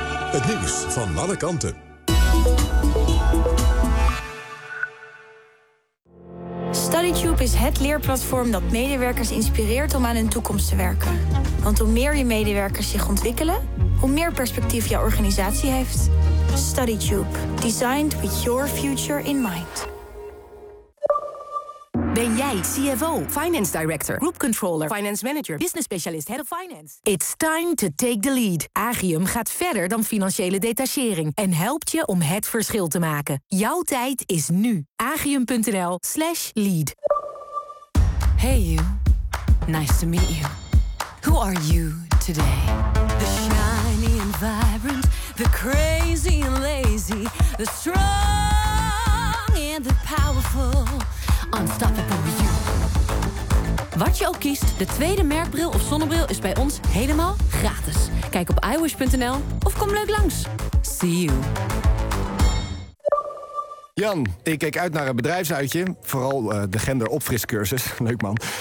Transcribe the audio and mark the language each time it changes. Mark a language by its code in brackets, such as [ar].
[nl] Het nieuws van alle kanten. StudyTube is het leerplatform dat medewerkers inspireert om aan hun toekomst te werken. Want hoe meer je medewerkers zich ontwikkelen, hoe meer perspectief jouw organisatie heeft. StudyTube. [en] Designed with your future in mind. [nl] Ben jij CFO, Finance Director, Group Controller, Finance Manager, Business Specialist, Head of Finance? [en] It's time to take the lead. [nl] Agium gaat verder dan financiële detachering en helpt je om het verschil te maken. Jouw tijd is nu. Agium.nl/lead. [en] Hey you. Nice to meet you. Who are you today? The shiny and vibrant, the crazy and lazy, the strong and the powerful. Unstoppable you. [nl] Wat je ook kiest, de tweede merkbril of zonnebril is bij ons helemaal gratis. Kijk op iWish.nl of kom leuk langs. [en] See you. [nl] Jan, ik keek uit naar een bedrijfsuitje. Vooral de genderopfriscursus. Leuk man.